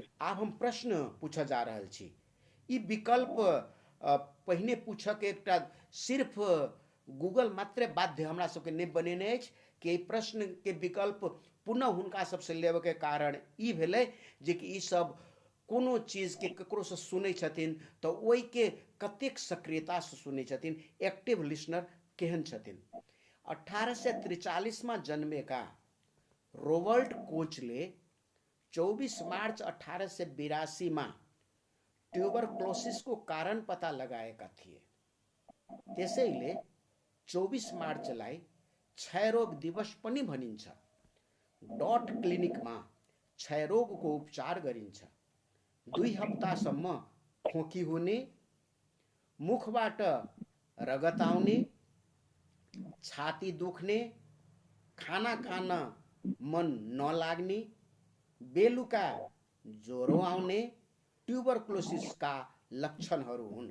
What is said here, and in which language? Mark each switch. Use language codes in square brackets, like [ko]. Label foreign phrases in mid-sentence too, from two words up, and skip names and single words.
[mai] आब हम प्रश्न पूछा जा रहल छी। ई विकल्प पहिने पूछक एकटा सिर्फ गूगल मात्रे बाध्य हमरा सबके नहीं बनेने अछि कि प्रश्न के विकल्प पुनः हुनका सबसे लेबे के कारण ई भेलै जे कि ई सब कोनो चीज के ककरो से सुनै छथिन तो ओहि के कतेक सक्रियता से सुनै छथिन, [en] active listener [mai] केहन छथिन। [ne] 1843 में जन्मेका रोबर्ट कोचले 24 मार्च 1882 में ट्यूबरक्लोसिस को कारण पता लगाएका थिए। त्यसैले 24 मार्चलाई क्षयरोग दिवस पनि भनिन्छ। डॉट क्लिनिक में क्षयरोग को उपचार गरिन्छ। 2 हप्तासम्म खोकी हुने, मुखबाट रगत आउने, छाती दुख्ने, खाना खान मन नलाग्ने, बेलुका ज्वरो आउने ट्युबरक्लोसिसका लक्षणहरू हुन्।